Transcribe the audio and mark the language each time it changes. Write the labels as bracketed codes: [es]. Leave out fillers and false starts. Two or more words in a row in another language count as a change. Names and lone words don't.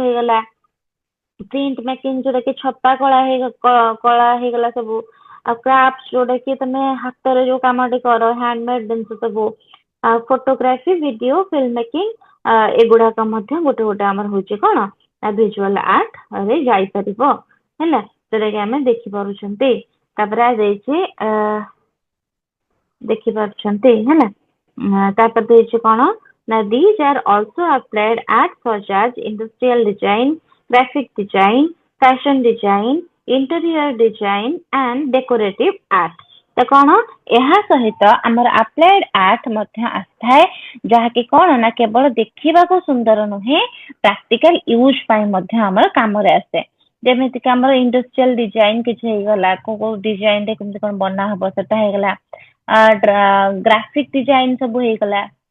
[or] ହେଇଗଲା [en] print making [or] ଯୋଉଟା କି ଛପା କଳା ହେଇଗଲା ସବୁ ଆଉ କ୍ରାଫ୍ଟ ଯୋଉଟା କି ତମେ ହାତରେ ଯୋଉ କାମଟି କର ହ୍ୟାଣ୍ଡମେଡ ଜିନିଷ ସବୁ ଆଉ [en] photography video film making [or] ଏଗୁଡାକ ମଧ୍ୟ ଗୋଟେ ଗୋଟେ ଆମର ହଉଛି କଣ [en] visual art [or] ରେ ଯାଇପାରିବ ହେଲା ଯୋଉଟା କି ଆମେ ଦେଖିପାରୁଛନ୍ତି ତାପରେ ଦେଇଛି ଦେଖିପାରୁଛନ୍ତି ହେଲା ତାପରେ ଦେଇଛି କଣ ନା [en] these are also applied at such as industrial design graphic design fashion design interior design and decorative art [or] ତ କଣ ଏହା ସହିତ ଆମର [en] applied art [or] ମଧ୍ୟ ଆସିଥାଏ ଯାହାକି କଣ ନା କେବଳ ଦେଖିବାକୁ ସୁନ୍ଦର ନୁହେଁ [en] practical use [or] ପାଇଁ ମଧ୍ୟ ଆମର କାମରେ ଆସେ ଯେମିତିକି ଆମର [en] industrial design [or] କିଛି ହେଇଗଲା କୋଉ କୋଉ ଡିଜାଇନ ରେ କେମିତି କଣ ବନା ହବ ସେଟା ହେଇଗଲା [en] graphic design [or] ସବୁ ହେଇଗଲା